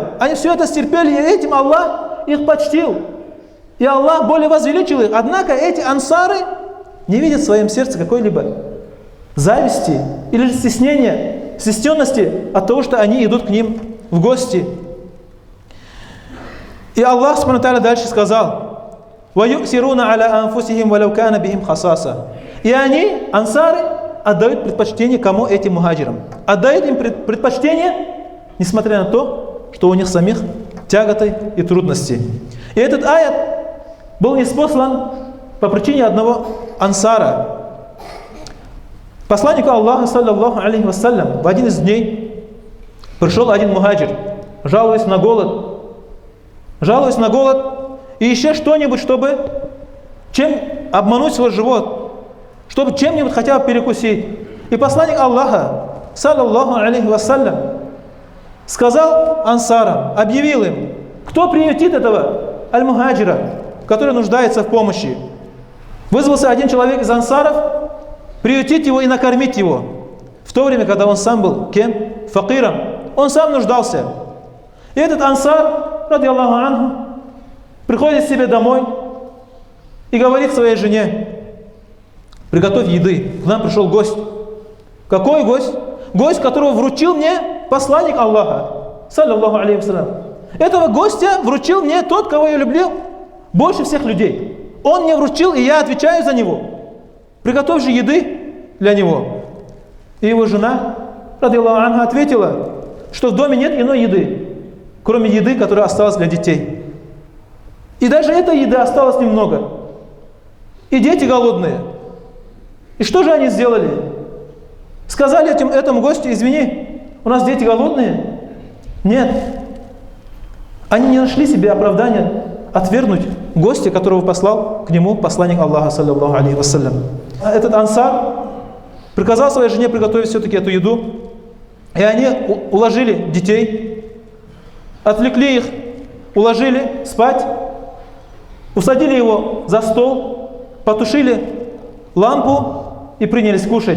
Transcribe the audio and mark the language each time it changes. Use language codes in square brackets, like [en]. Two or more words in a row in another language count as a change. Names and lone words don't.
[ru] Они все это стерпели, и этим Аллах их почтил. И Аллах более возвеличил их. Однако эти ансары не видят в своем сердце какой-либо зависти или стеснения, стесненности от того, что они идут к ним в гости. И Аллах [ar] سبحانه وتعالى [ru] дальше сказал: [ar] وَيُؤْثِرُونَ عَلَىٰ أَنفُسِهِمْ وَلَوْ كَانَ بِهِمْ خَصَاصَةٌ. [ru] И они, ансары, отдают предпочтение кому? Этим мухаджирам. Отдают им предпочтение, несмотря на то, что у них самих тяготы и трудности. И этот аят был ниспослан по причине одного ансара. Посланнику Аллаха, [ar] صلى الله عليه وسلم, [ru] в один из дней пришел один мухаджир, жалуясь на голод, и еще что-нибудь, чтобы чем обмануть свой живот, чтобы чем-нибудь хотя бы перекусить. И посланник Аллаха, [ar] صلى الله عليه وسلم, [ru] сказал ансарам, объявил им, кто приютит этого аль-мухаджира, который нуждается в помощи. Вызвался один человек из ансаров приютить его и накормить его. В то время, когда он сам был кем? Факиром. Он сам нуждался. И этот ансар, [ar] رضي الله عنه, [ru] приходит к себе домой и говорит своей жене: приготовь еды, к нам пришел гость. Какой гость? Гость, которого вручил мне посланник Аллаха, [ar] صلى الله عليه وسلم. [ru] Этого гостя вручил мне тот, кого я люблю больше всех людей. Он мне вручил, и я отвечаю за него. Приготовь же еды для него. И его жена, [ar] رضي الله عنها, [ru] ответила, что в доме нет иной еды, кроме еды, которая осталась для детей. И даже этой еды осталось немного. И дети голодные. И что же они сделали? Сказали этому гостю: извини, у нас дети голодные? Нет. Они не нашли себе оправдания отвергнуть гостя, которого послал к нему посланник Аллаха, [ar] صلى الله عليه وسلم. [ru] Этот ансар приказал своей жене приготовить все-таки эту еду. И они уложили детей, отвлекли их, уложили спать, усадили его за стол, потушили лампу и принялись кушать.